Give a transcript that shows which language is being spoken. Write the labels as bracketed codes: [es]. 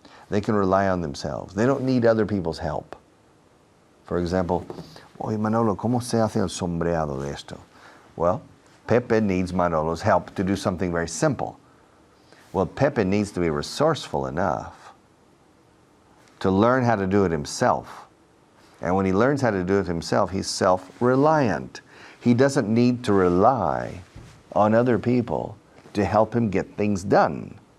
[en] They can rely on themselves. They don't need other people's help. For example, [es] oye Manolo, ¿cómo se hace el sombreado de esto? [en] Well, Pepe needs Manolo's help to do something very simple. Well, Pepe needs to be resourceful enough to learn how to do it himself. And when he learns how to do it himself, he's self-reliant. He doesn't need to rely on other people to help him get things done.